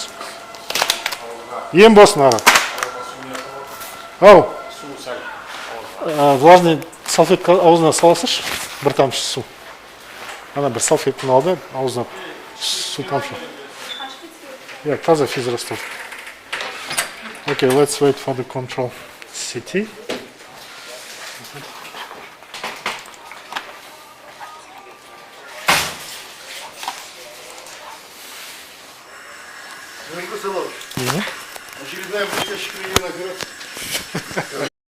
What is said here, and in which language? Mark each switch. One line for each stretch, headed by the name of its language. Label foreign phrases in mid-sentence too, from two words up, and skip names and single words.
Kazakh: Ем болсын аға. Ау,
Russian: влажный салфетка
Kazakh: аузына саласыш, бір тамшы су. Ана бір салфетканы алды, аузына су тамшы. Таза физрастор.
English: Okay, let's wait for the control CT.
Russian: Очередная блестящая операция.